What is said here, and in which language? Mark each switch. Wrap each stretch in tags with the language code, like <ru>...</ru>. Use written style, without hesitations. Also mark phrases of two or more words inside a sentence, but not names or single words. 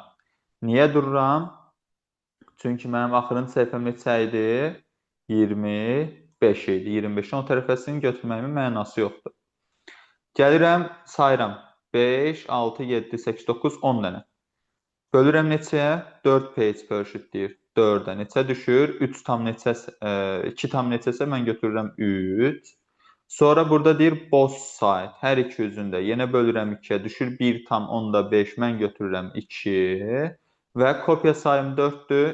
<az>Niyə dururam? Çünki mənim axırıncı səhifəm neçə idi? 25 idi. 25-in o tərəfəsini götürməyimin mənası yoxdur. Gəlirəm, sayıram. 5, 6, 7, 8, 9, 10 dənə. Bölürəm neçəyə? 4</az> <en>page per sheet</en> <az>deyir. 4-ə neçə düşür? 3 tam neçə, 2 tam neçəsə mən götürürəm 3. Sonra burada deyir</az> <en>both side.</en> <az>Hər iki üzündə. Yenə bölürəm 2-yə. Düşür 1 tam, onda 5. Mən götürürəm 2. Və kopya sayım 4-dür.</az>